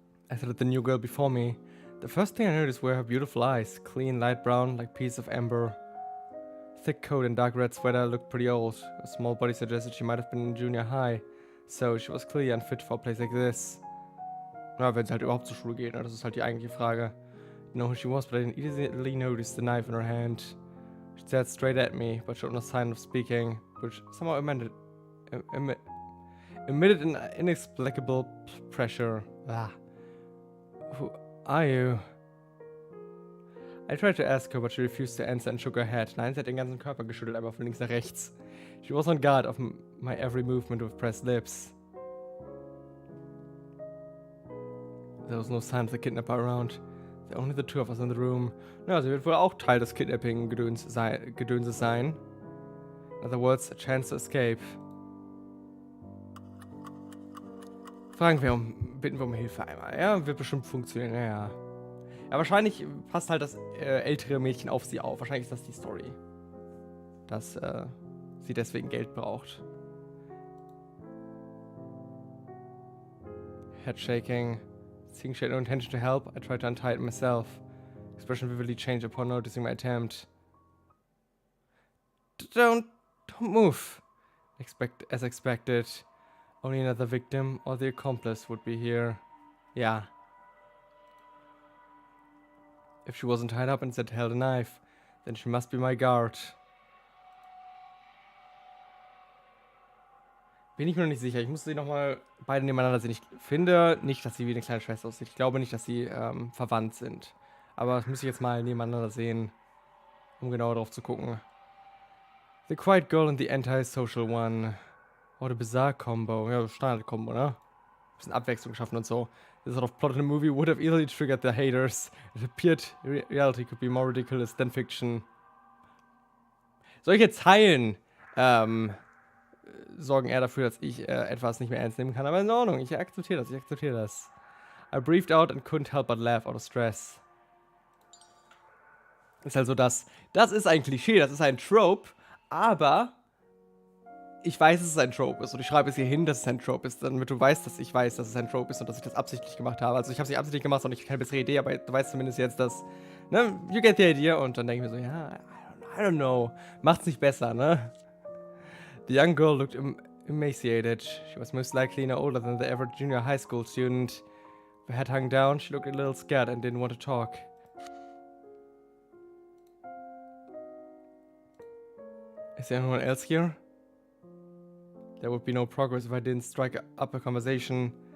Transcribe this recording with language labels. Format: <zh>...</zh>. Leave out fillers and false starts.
<en>I said at the new girl before me. The first thing I noticed were her beautiful eyes, clean, light brown, like pieces of amber. Thick coat and dark red sweater looked pretty old. A small body suggested she might have been in junior high. So, she was clearly unfit for a place like this.</en> <de>Na, wenn sie halt überhaupt zur Schule geht, ne? Das ist halt die eigentliche Frage.</de> <en>I know who she was, but I didn't easily notice the knife in her hand. She stared straight at me, but showed no sign of speaking, which somehow emitted an inexplicable pressure. Ah. Who are you? I tried to ask her, but she refused to answer and shook her head.</en> <de>Nein, sie hat den ganzen Körper geschüttelt, einfach von links nach rechts.</de> <en>She was on guard of my every movement with pressed lips. There was no sign of the kidnapper around. There were only the two of us in the room.</en> <de>Ja, sie wird wohl auch Teil des Kidnapping-Gedönses sein.</de> <en>In other words, a chance to escape.</en> <de>Bitten wir um Hilfe einmal. Ja, wird bestimmt funktionieren, ja. Ja, wahrscheinlich passt halt das ältere Mädchen auf sie auf. Wahrscheinlich ist das die Story. Dass sie deswegen Geld braucht.</de> <en>Head shaking. Seeing she had no intention to help, I tried to untie it myself. Expression vividly changed upon noticing my attempt. Don't move. As expected. Only another victim or the accomplice would be here. Yeah. If she wasn't tied up and instead held a knife, then she must be my guard.</en> <de>Bin ich mir noch nicht sicher. Ich muss sie nochmal beide nebeneinander sehen. Ich finde nicht, dass sie wie eine kleine Schwester aussieht. Ich glaube nicht, dass sie verwandt sind. Aber das muss ich jetzt mal nebeneinander sehen, um genauer drauf zu gucken.</de> <en>The quiet girl and the anti-social one. What a bizarre combo.</en> <de>Ja, Standard-Combo, ne? Bisschen Abwechslung schaffen und so.</de> <en>This sort of plot in a movie would have easily triggered the haters. It appeared reality could be more ridiculous than fiction.</en> <de>Solche Zeilen sorgen eher dafür, dass ich etwas nicht mehr ernst nehmen kann. Aber in Ordnung, ich akzeptiere das.</de> <en>I breathed out and couldn't help but laugh out of stress.</en> <de>Ist also das ist ein Klischee, das ist ein Trope, aber ich weiß, dass es ein Trope ist und ich schreibe es hier hin, dass es ein Trope ist, damit du weißt, dass ich weiß, dass es ein Trope ist und dass ich das absichtlich gemacht habe. Also ich habe es nicht absichtlich gemacht, sondern ich habe keine bessere Idee, aber du weißt zumindest jetzt, dass, ne,</de> <en>you get the idea</en> <de>und dann denke ich mir so, ja,</de> <en>I don't know,</en> <de>macht's nicht besser, ne?</de> <en>The young girl looked emaciated. She was most likely no older than the average junior high school student. Her head hung down, she looked a little scared and didn't want to talk. Is there anyone else here? There would be no progress if I didn't strike up a conversation.</en>